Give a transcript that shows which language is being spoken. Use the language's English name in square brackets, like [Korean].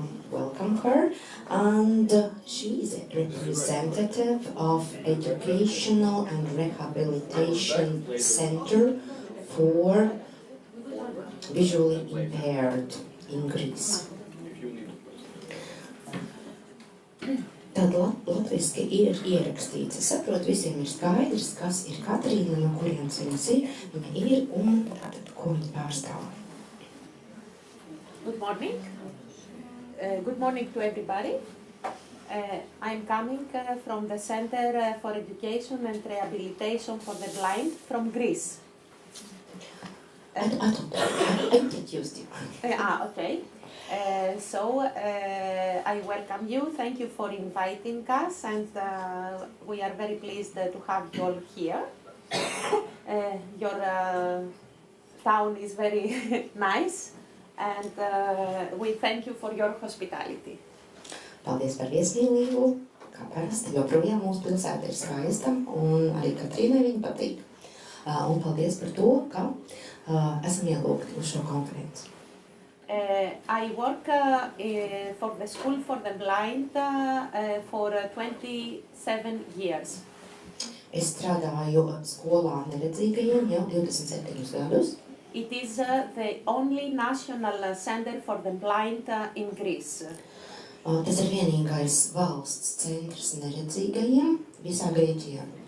[English] Welcome her, and she is a representative of Educational and Rehabilitation Center for Visually Impaired in Greece. [Latvian] Tad latviski ir ierakstīts. Es saprotu, visiem ir skaidrs, kas ir Katrīna, no kurienes viņa ir un tātad, ko viņa pārstāv. [English] Good morning. Good morning to everybody. I'm coming from the Center for Education and Rehabilitation for the Blind from Greece. I introduced you. Okay. So I welcome you. Thank you for inviting us, and we are very pleased to have you all here. Your town is very nice, and we thank you for your hospitality. [Latvian] Paldies par viesmīlību, kā parasti, joprojām mūsu pilsēta ir skaista, un arī Katrīnai viņa patīk. Un paldies par to, ka esam ielūgti uz šo konferenci. [English] I work for the School for the Blind for 27 years. [Latvian] Es strādāju skolā neredzīgajiem jau 27 gadus. [English] It is the only national center for the blind in Greece. [Latvian] Tas ir vienīgais valsts centrs neredzīgajiem visā Grieķijā.